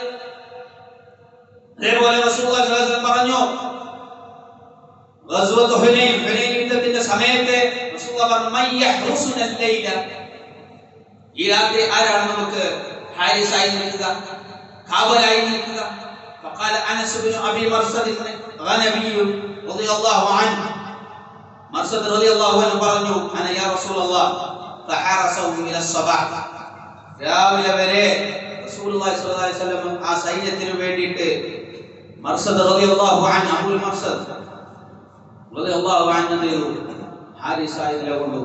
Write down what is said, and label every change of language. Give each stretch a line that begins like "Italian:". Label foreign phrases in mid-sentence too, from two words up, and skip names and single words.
Malayalam: അതേപോലെ
Arabic: رسول الله صلى الله عليه وسلم
Malayalam: പറഞ്ഞു, ഗസ്വത്ത് ഹുനൈൻ യുദ്ധത്തിന്റെ സമയത്ത് റസൂലുള്ളാഹി പറഞ്ഞു,
Arabic: من يحرسنا ليلة,
Malayalam: ഈ രാത്രി ആരാണ് നമുക്ക് ഹാരിസായി നിൽക്കുക, കാവലായി നിൽക്കുക?
Arabic: فقال انس بن ابي مرصد الغنمي رضي الله عنه,
Malayalam: മർസദ്
Arabic: رضي الله عنه
Malayalam: പറഞ്ഞു,
Arabic: أنا يا رسول الله فحرسه إلى
Malayalam: الصباح, രാവിലെ വരെ
Arabic: رسول الله صلى الله عليه وسلم
Malayalam: ആ സൈന്യത്തിന് വേണ്ടിയിട്ട് മർസദ്
Arabic: رضي الله عنه,
Malayalam: അബൂൽ മർസദ്
Arabic: رضي الله عنه
Malayalam: ഹാരിസായി നിലകൊണ്ടു.